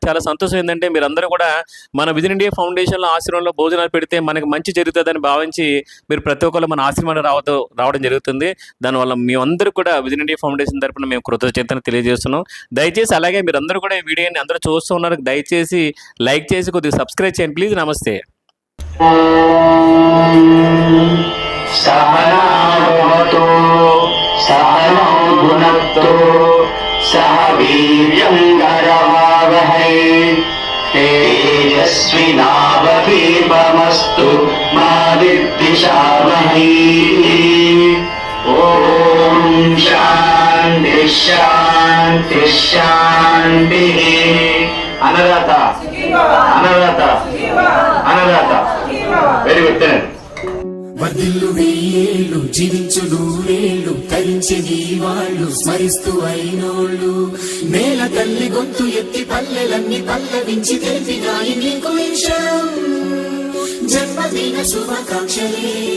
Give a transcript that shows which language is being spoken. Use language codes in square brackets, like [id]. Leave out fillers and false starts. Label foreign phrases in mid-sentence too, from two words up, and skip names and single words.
[te] చాలా సంతోషం ఏంటంటే మీరందరూ కూడా మన విజన్ ఇండియా ఫౌండేషన్లో ఆశ్రమంలో భోజనాలు పెడితే మనకి మంచి జరుగుతుందని భావించి మీరు ప్రతి ఒక్కరు మన ఆశ్రమాన్ని రావడం జరుగుతుంది. దానివల్ల మేమందరూ కూడా విజన్ ఇండియా ఫౌండేషన్ తరపున మేము కృతజ్ఞతను తెలియజేస్తున్నాం. దయచేసి అలాగే మీరందరూ కూడా ఈ వీడియోని అందరూ చూస్తూ ఉన్నారు, దయచేసి లైక్ చేసి కొద్దిగా సబ్స్క్రైబ్ చేయండి ప్లీజ్. నమస్తే. [sa] सहनावतु सहनौ भुनक्तु सह वीर्यं करवावहै तेजस्विनावधीतमस्तु मा विद्विषावहै. ॐ शान्ति शान्ति शान्तिः. అనరాత అనరాత అనరాత. [en] very good. [te] వర్ధిల్లు వెయ్యేళ్ళు జీవించు నూరేళ్ళు తరించి నీ వాళ్ళు స్మరిస్తూ అయినోళ్ళు నేల తల్లి గొంతు ఎత్తి పల్లెలన్నీ పల్లవించి తెలిపినాయి నీకు విషయం జన్మదిన శుభాకాంక్షలే.